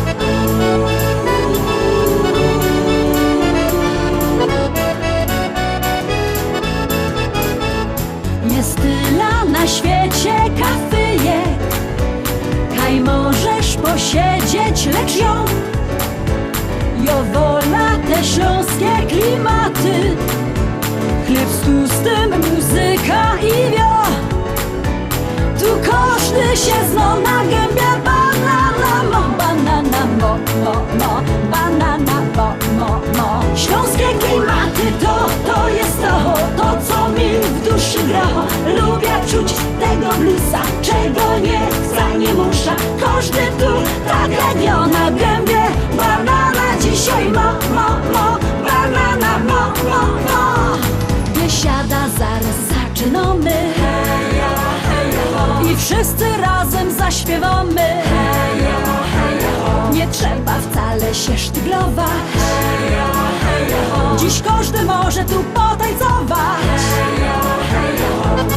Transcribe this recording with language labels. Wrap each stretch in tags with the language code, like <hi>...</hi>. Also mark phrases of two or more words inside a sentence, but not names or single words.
<szl>Jest tyle na świecie kafyjek, kaj możesz posiedzieć, lecz ją wola te śląskie klimaty.</szl> <pl>Chleb z tłustym, muzyka i wio. Tu każdy się zna na gębie.</pl> <szl>Banana mo, banana mo, mo, mo. Banana mo, mo, mo.</szl> <pl>Śląskie klimaty to jest to, co mi w duszy gra. Lubię czuć tego bluesa, czego nie muszę. Każdy tu tak jak na gębie.</pl> <szl>Banana dzisiaj mo, mo, mo. Banana mo, mo, mo.</szl> <pl>Biesiada zaraz zaczynamy, heja, heja, ho. I wszyscy razem zaśpiewamy, heja, heja, ho. Nie trzeba wcale się sztyglować, heja, heja, ho. Dziś każdy może tu potańcować, heja, heja, ho.</pl>